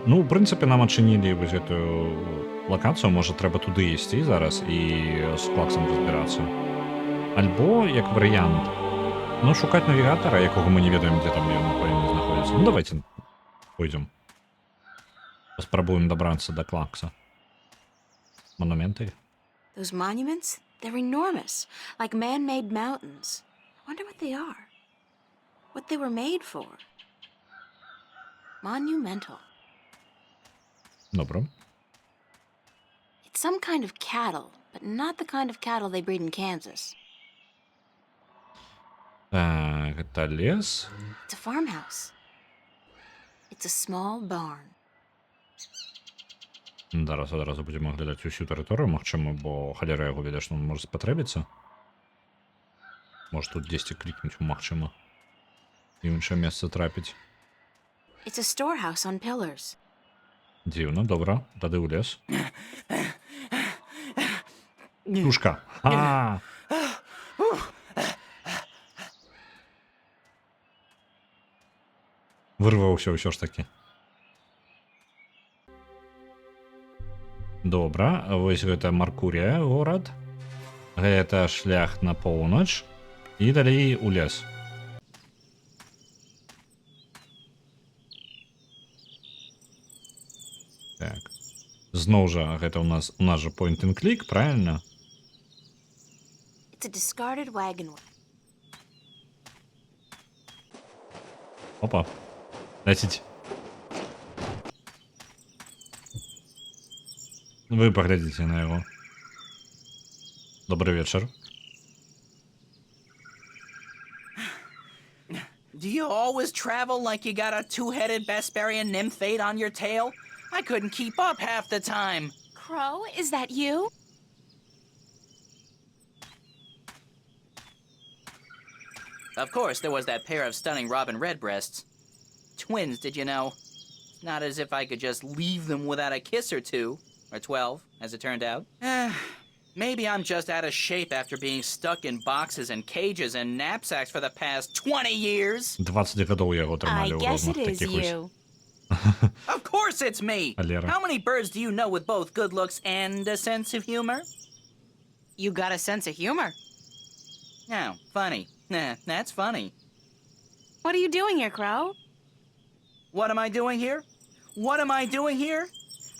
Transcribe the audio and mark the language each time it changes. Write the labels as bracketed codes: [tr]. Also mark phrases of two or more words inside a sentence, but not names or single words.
[be] Ну, ў прынцыпе, нам адчынілі вось гэтую лакацыю, можа, трэба туды ісці зараз і з клаксам разбірацца. Альбо, як варыянт, ну, шукаць навігатара, якога мы не ведаем, дзе там ён павінен знаходзіцца. Ну, давайте пойдзем. Паспрабуем дабрацца да клакса. Монументы. [en] Those monuments, they're enormous, like man-made mountains. Wonder what they are. What they were made for. Monumental. [be] Добро. [en] It's some kind of cattle, but not the kind of cattle they breed in Kansas. [be] Так, гэта лес. [en] It's a farmhouse. It's a small barn. [be] Зараз адразу будзем аглядаць усю тэрыторыю, магчыма, бо халера яго ведае, што можа спатрэбіцца. Можа, тут дзесьці клікнуць, магчыма, і ў іншае месца трапіць. [en] It's a storehouse on pillars. [be] Дзіўна, добра, тады ў лес. Тушка. А! Вырваўся ўсё ж такі. Добра, вось гэта Маркурія, горад. Гэта шлях на поўнач. І далей у лес. Так. Зноў жа, гэта у нас жа [en] point and click, [be] правильно? [en] It's a discarded wagon wheel. [be] Опа. Дайцець. Вы паглядзіце на яго. Добрый вечар. [en] Do you always travel like you got a two-headed Besparian nymphate on your tail? I couldn't keep up half the time. Crow, is that you? Of course, there was that pair of stunning robin redbreasts. Twins, did you know? It's not as if I could just leave them without a kiss or two. Or 12, as it turned out. Maybe I'm just out of shape after being stuck in boxes and cages and knapsacks for the past 20 years. [be] 20 гадоў яго [en] I [be] трымалі ў [en] guess it [be] розных [en] is [be] такіх вось. [en] you. Of course it's me! [be] Алера. [en] How many birds do you know with both good looks and a sense of humor? You got a sense of humor. Oh, funny. Nah, that's funny. What are you doing here, Crow? What am I doing here? What am I doing here?